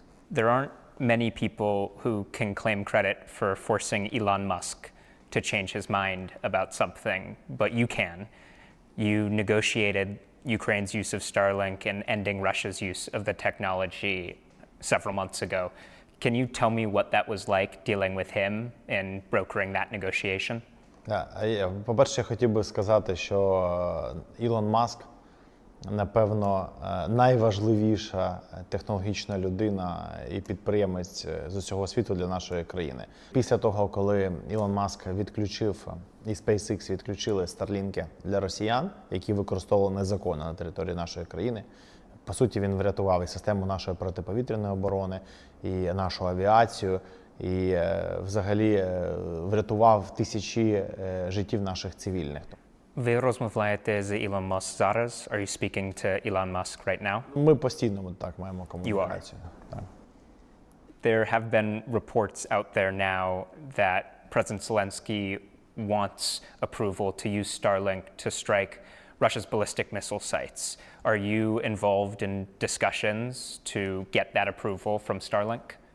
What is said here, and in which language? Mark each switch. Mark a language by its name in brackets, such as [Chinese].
[English] There aren't many people who can claim credit for forcing Elon Musk to change his mind about something, but you can. You negotiated Ukraine's use of Starlink and ending Russia's use of the technology several months ago. Can you tell me what that was like dealing with him and brokering that negotiation? [Ukrainian] По-перше, я хотів би сказати, що Ілон Маск, напевно, найважливіша технологічна людина і підприємець з усього світу для нашої країни. Після того, коли Ілон Маск відключив і SpaceX відключили Starlink для росіян, які використовували незаконно на території нашої країни, по суті, він врятував і систему нашої протиповітряної оборони, і нашу авіацію, і взагалі врятував тисячі життів наших цивільних. Ви розмовляєте з Elon Musk зараз? [English] Are you speaking to Elon Musk right now? [Ukrainian] Ми постійно так маємо комунікацію. Так. [English] There have been reports out there now that President Zelensky wants approval to use Starlink to strike Russia's ballistic missile sites. Are you involved in discussions to get that approval from Starlink?